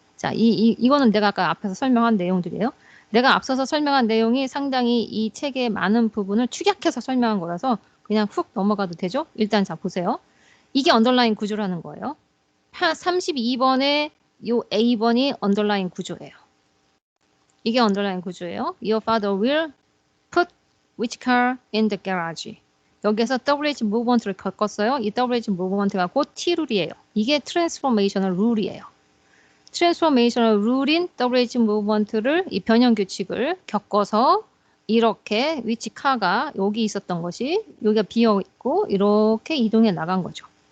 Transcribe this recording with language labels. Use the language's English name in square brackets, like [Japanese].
[Korean] 자, 이거는 내가 아까 앞에서 설명한 내용들이에요. 내가 앞서서 설명한 내용이 상당히 이 책의 많은 부분을 축약해서 설명한 거라서 그냥 훅 넘어가도 되죠? 일단 자, 보세요. 이게 언더라인 구조라는 거예요. 32번의 요 A번이 언더라인 구조예요. 이게 언더라인 구조예요. [English] Your father will put which car in the garage. [Korean] 여기에서 WH movement를 겪었어요. 이 WH movement가 곧 T룰이에요. 이게 트랜스포메이셔널 룰이에요. 트랜스포메이셔널 룰인 WH movement를 이 변형 규칙을 겪어서 이렇게 which car가 여기 있었던 것이 여기가 비어 있고 이렇게 이동해 나간 거죠.